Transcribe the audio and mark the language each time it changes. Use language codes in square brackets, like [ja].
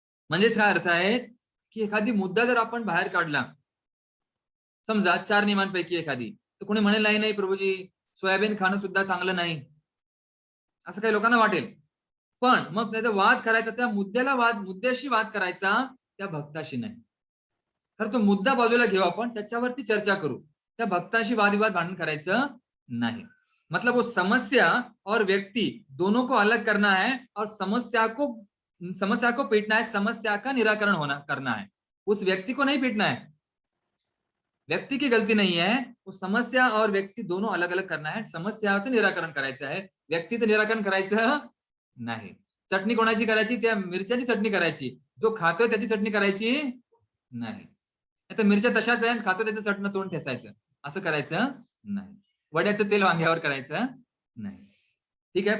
[mr] म्हणजेच काय अर्थ आहे, की एखादी मुद्दा जर आपण बाहेर काढला, समजा 4 नियमांपैकी एखादी, तर कोणी म्हणेल नाही प्रभूजी, सोयाबीन खाणं सुद्धा चांगलं नाही, असं काही लोकांना वाटेल. पण मग त्याचा वाद करायचा, त्या मुद्द्याशी वाद करायचा, त्या भक्ताशी नाही. तर तो मुद्दा बाजूला घेऊ, आपण त्याच्यावरती चर्चा करू, त्या भक्ताशी वादविवाद भांडण करायचं नाही. [hi] मतलब वो समस्या और व्यक्ति दोनों को अलग करना है और समस्या को पीटना है, समस्या का निराकरण करना है. उस व्यक्ति को नहीं पीटना है, व्यक्ति की गलती नहीं है, वो समस्या और व्यक्ति दोनों अलग अलग करना है. [mr] समस्याचं निराकरण करायचं आहे, व्यक्तीचं निराकरण करायचं नाही. चटणी कोणाची करायची, त्या मिरच्याची चटणी करायची, जो खातोय त्याची चटणी करायची नाही. आता मिरच्या तशाच आहे, खातो त्याचं चटणं तोंड ठेसायचं, असं करायचं नाही. वड्याचं तेल वांग्यावर करायचं नाही. ठीक आहे.